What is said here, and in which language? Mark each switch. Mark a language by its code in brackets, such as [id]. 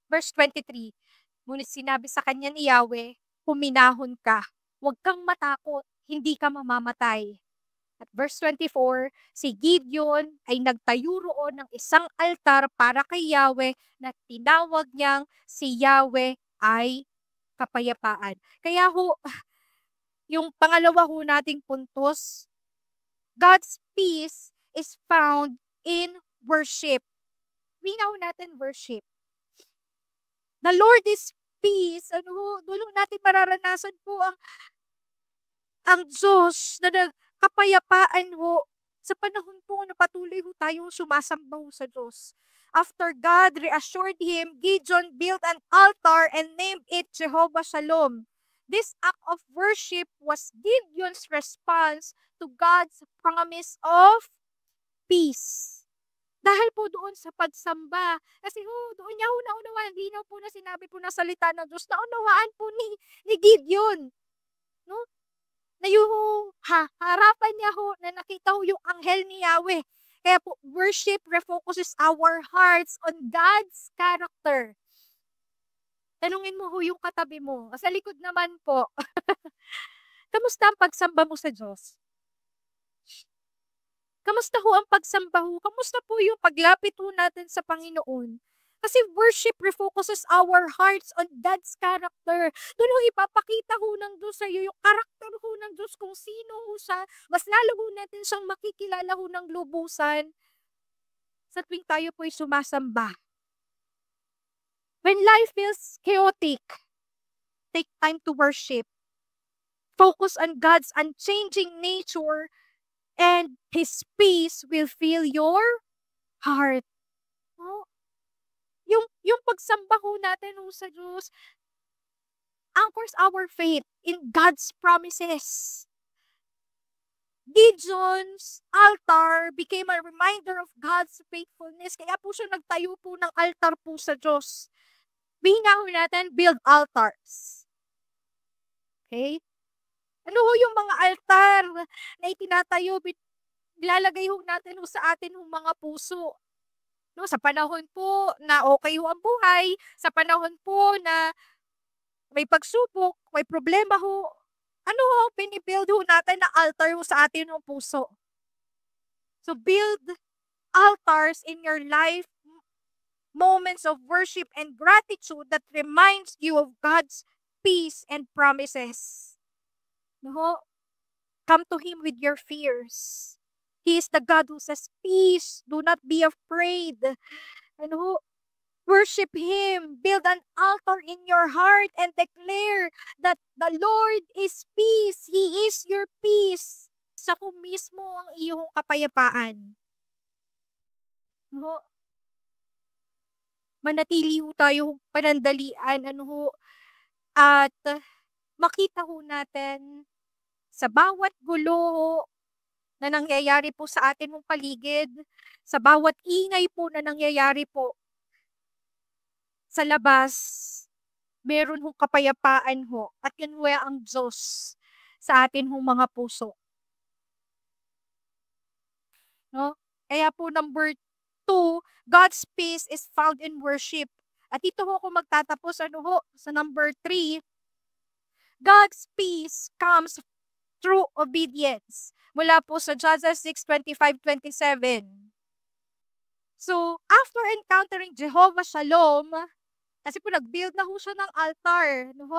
[tl] Verse 23, ngunit sinabi sa kanya ni Yahweh, huminahon ka, huwag kang matakot, hindi ka mamamatay. At verse 24, si Gideon ay nagtayo roon ng isang altar para kay Yahweh na tinawag niyang si Yahweh ay kapayapaan. Kaya ho, yung pangalawa ho nating puntos, [en] God's peace is found in worship. [tl] Winaw natin [en] worship. The Lord is peace. [tl] Ano ho, doon natin mararanasan po ang Diyos na kapayapaan ho, sa panahon po na patuloy ho tayong sumasamba ho sa Diyos. [en] After God reassured him, Gideon built an altar and named it Jehovah Shalom. This act of worship was Gideon's response to God's promise of peace. [tl] Dahil po doon sa pagsamba, kasi doon niya naunawaan, linaw po na sinabi po na salita ng Diyos, naunawaan po ni Gideon. No? Na yung harapan niya ho, na nakita ho yung anghel ni Yahweh. Kaya po, [en] worship refocuses our hearts on God's character. [tl] Tanungin mo ho yung katabi mo. Sa likod naman po. Kamusta ang pagsamba mo sa Diyos? Kamusta ho ang pagsamba ho? Kamusta po yung paglapit ho natin sa Panginoon? [en] Kasi worship refocuses our hearts on God's character. [tl] Doon ho ipapakita ho ng Diyos sa iyo yung karakter ho ng Diyos kung sino ho siya. Mas lalo ho natin siyang makikilala ho ng lubusan sa tuwing tayo po'y sumasamba. [en] When life feels chaotic, take time to worship. Focus on God's unchanging nature and His peace will fill your heart. [tl] Oh, yung pagsamba ho natin ho sa Diyos [en] anchors our faith in God's promises. Gideon's altar became a reminder of God's faithfulness. [tl] Kaya po siya nagtayo po ng altar po sa Diyos. Bihinga ho natin, [en] build altars. [tl] Okay? Ano ho yung mga altar na itinatayo, nilalagay ho natin ho sa atin ho mga puso. No, sa panahon po na okay ho ang buhay, sa panahon po na may pagsubok, may problema ho, ano ho, binibuild ho natin na altar ho sa atin ho puso. [en] So build altars in your life, moments of worship and gratitude that reminds you of God's peace and promises. No? Come to Him with your fears. He is the God who says, peace, do not be afraid. Ano? Worship Him. Build an altar in your heart and declare that the Lord is peace. He is your peace. [tl] Sa ko mismo ang iyong kapayapaan. No? Manatili ho tayo panandalian. At makita ho natin sa bawat gulo na nangyayari po sa atin mong paligid, sa bawat ingay po na nangyayari po sa labas, meron hong kapayapaan ho at yun ang Diyos sa atin hong mga puso. No? Kaya po [en] number 2, God's peace is found in worship. [tl] At dito ho ako magtatapos sa number 3, [en] God's peace comes through obedience. [tl] Mula po sa Judges 6:25-27. [en] So, after encountering Jehovah Shalom, [tl] kasi po nag-build na ho siya ng altar.